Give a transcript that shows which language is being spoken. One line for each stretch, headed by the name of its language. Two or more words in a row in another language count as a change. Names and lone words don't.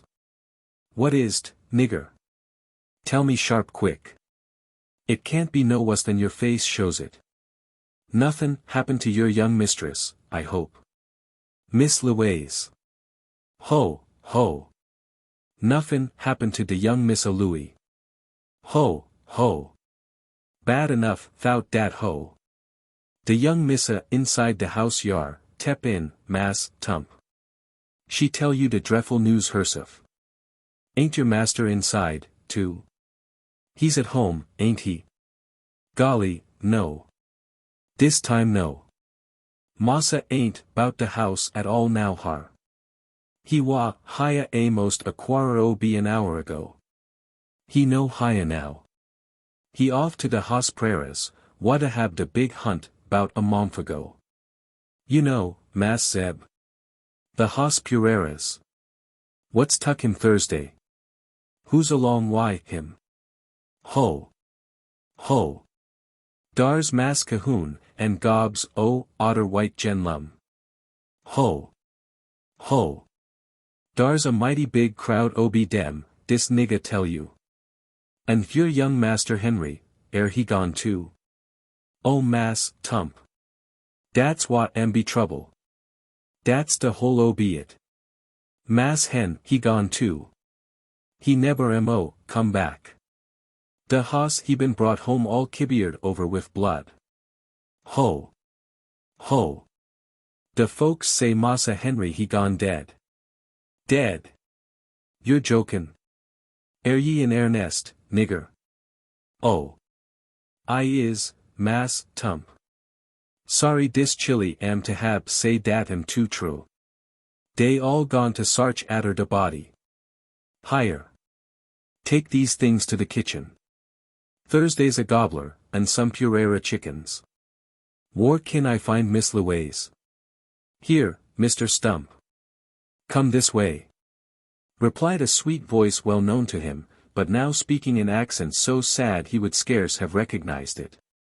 English: What is't, nigger? Tell me sharp quick. It can't be no wuss than your face shows it. Nothin' happened to your young mistress, I hope? Miss Louise?" "Ho, ho. Nuffin' happened to de young Missa Louie. Ho, ho. Bad enough 'thout dat ho. De young Missa inside de house yar, tep in, Mass, Tump. She tell you de drefful news herself. Ain't your master inside, too? He's at home, ain't he?" "Golly, no. Dis time no. Massa ain't 'bout de house at all now har. He wa hia a most a quarter ob an hour ago. He no hia now. He off to de hoss prairies, wada have de big hunt 'bout a month ago. You know, Mass Zeb. The hoss prairies. What's tuck him Thursday? Who's along why him? Ho! Ho! Dar's Mass Calhoun, and gobs o otter white gen lum. Ho! Ho! Dar's a mighty big crowd ob dem, dis nigga tell you. And your young master Henry, ere he gone too? Oh Mass, Tump. Dat's what am be trouble. Dat's de whole ob it. Mass Hen he gone too. He neber mo come back. De hoss he been brought home all kibbered over with blood. Ho! Ho! De folks say Massa Henry he gone dead. Dead? You're jokin'. Air ye in earnest, nigger? Oh! I is, Mass, Tump. Sorry dis chilly am to hab say dat am too true. Dey all gone to sarch atter de body. Higher. Take these things to the kitchen. Thursday's a gobbler, and some pureera chickens. Where can I find Miss Louise? Here, Mr. Stump. Come this way. Replied a sweet voice well known to him, but now speaking in accents so sad he would scarce have recognized it.